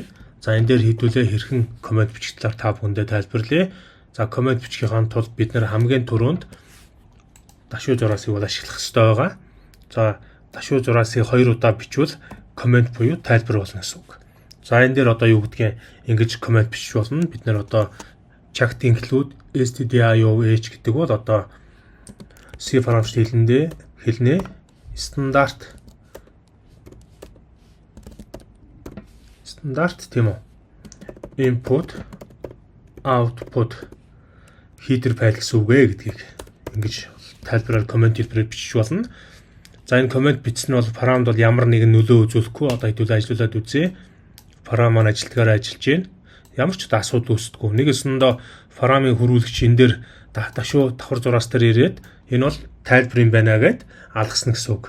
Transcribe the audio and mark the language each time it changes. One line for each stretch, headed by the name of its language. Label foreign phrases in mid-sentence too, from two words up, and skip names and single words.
Mongolian: За энэ дээр хэдүүлээ хэрхэн комент бичих талаар та бүхэндээ тайлбарлая. За комент бичихийн тулд бид нэр хамгийн түрүүнд дашуу зураасыг бол ашиглах хэрэгтэй байгаа. За дашуу зураасыг 2 удаа бичвэл комент буюу тайлбар болно гэсэн үг. За энэ дээр одоо юу гэдгийг ингэж комент бичиж болно. Бид нэр одоо
English: checked include stdio_h
Mongolian: гэдэг бол одоо C програмчлалын хэлнээ стандарт тийм үү.
English: Input output header file
Mongolian: гэсэн үг гэдгийг ингэж тайлбараар комент хэлбэрээр бичиж болно. За энэ комент бичсэн нь бол програмд бол ямар нэгэн нөлөө үзүүлэхгүй. Одоо хэдүүл ажиллуулад үзье. Програм маань ажилтгаараа ажиллаж байна. Ямар ч одоо асуудал үүсдэггүй. Нэгэсэндээ програмын хөрвүүлэгч энэ дээр дашуу давхар зураас дээр ирээд энэ бол тайлбар юм байна гэд алгасна гэсэн үг.